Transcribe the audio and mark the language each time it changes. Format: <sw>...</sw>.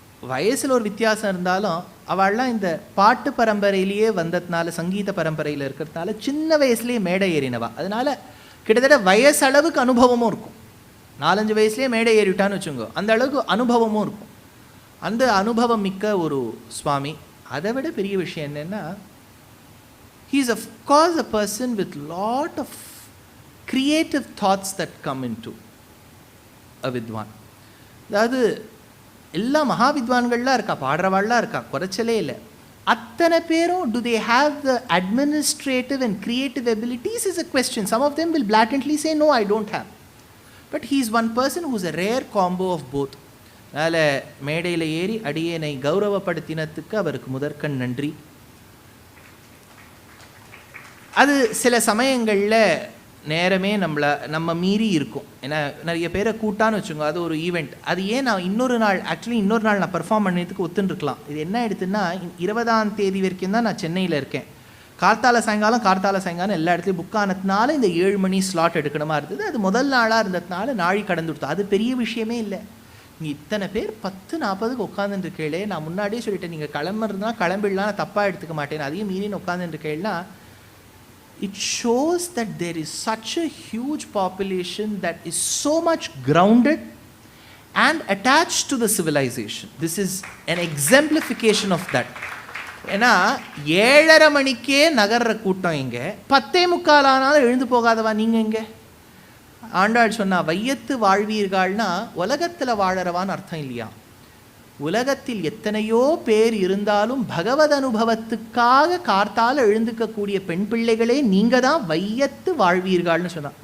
<ta>வயசில் ஒரு வித்தியாசம் இருந்தாலும் அவள்லாம் இந்த பாட்டு பரம்பரையிலேயே வந்ததுனால, சங்கீத பரம்பரையில் இருக்கிறதுனால சின்ன வயசுலேயே மேடை ஏறினவா. அதனால் கிட்டத்தட்ட வயசளவுக்கு அனுபவமும் இருக்கும். 4-5 வயசுலேயே மேடை ஏறிவிட்டான்னு வச்சுக்கோங்க, அந்த அளவுக்கு அனுபவமும் இருக்கும். அந்த அனுபவம் மிக்க ஒரு சுவாமி. அதை விட பெரிய விஷயம் என்னென்னா,</ta> <en>he is of course a person with lot of creative thoughts that come into a vidwan.</en> <ta>அதாவது எல்லா மகாவித்வான்கள்லாம் இருக்கா, பாடுறவாள்லாம் இருக்கா, குறைச்சலே இல்லை. அத்தனை பேரும்</ta> <en>do they have the administrative and creative abilities is a question. Some of them will blatantly say no, I don't have. But he is one person who is a rare combo of both.</en> <ta>அதனால் மேடையில் ஏறி அடியேனை கௌரவப்படுத்தினத்துக்கு அவருக்கு முதற்கண் நன்றி. அது சில சமயங்களில் நேரமே நம்ம மீறி இருக்கும். ஏன்னா நிறைய பேரை கூட்டான்னு வச்சுக்கோங்க, அது ஒரு ஈவெண்ட். அது ஏன் நான் இன்னொரு நாள் நான் பெர்ஃபார்ம் பண்ணதுக்கு ஒத்துருக்கலாம். இது என்ன ஆயிடுத்துன்னா, 20ஆம் தேதி வரைக்கும் தான் நான் சென்னையில் இருக்கேன். கார்த்தால சாயங்காலம் எல்லா இடத்துலையும் புக் ஆனதுனால இந்த 7 மணி ஸ்லாட் எடுக்கணுமா இருந்தது. அது முதல் நாளாக இருந்ததுனால நாழி கடந்து கொடுத்தோம். அது பெரிய விஷயமே இல்லை. நீங்கள் இத்தனை பேர் 10:40க்கு உட்காந்துருக்கீங்களே, நான் முன்னாடியே சொல்லிட்டேன், நீங்கள் கிளம்புறதுனா கிளம்பிடலாம், நான் தப்பாக எடுத்துக்க மாட்டேன், அதையும் மீறின்னு உட்காந்துருக்கீங்கன்னா,</ta> <en>it shows that there is such a huge population that is so much grounded and attached to the civilization. This is an exemplification of that.</en> <ta>ஏன்னா 7:30 மணிக்கே நகர்ற கூட்டம் இங்கே, 10:45 ஆனாலும் எழுந்து போகாதவா நீங்கள் இங்கே. ஆண்டாள் சொன்னா, வையத்து வாழ்வீர்கள்னா உலகத்தில் வாழறவான்னு அர்த்தம் இல்லையா. உலகத்தில் எத்தனையோ பேர் இருந்தாலும் பகவத் அனுபவத்துக்காக கார்த்தால எழுந்துக்கக்கூடிய பெண் பிள்ளைகளே நீங்கள் தான் வையத்து வாழ்வீர்கள்னு சொன்னா.</ta>